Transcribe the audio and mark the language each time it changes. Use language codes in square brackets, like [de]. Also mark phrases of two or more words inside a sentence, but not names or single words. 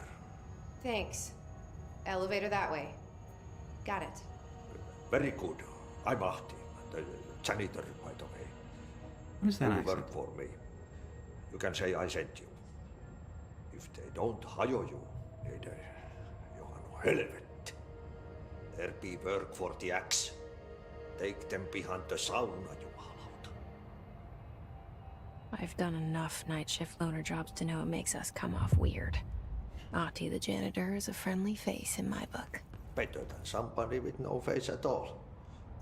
[en] Thanks. Elevator that way. Got it. Very good. I'm Ahti, the janitor, by the way. What is that You accent? work for me. You can say I sent you. If they don't hire you, [fi] niin Johan helvet. [en] There be work for the axe. Take them behind the sauna, jumalauta. I've done enough night shift loner jobs to know it makes us come off weird. Ahti the janitor is a friendly face in my book. Better than somebody with no face at all.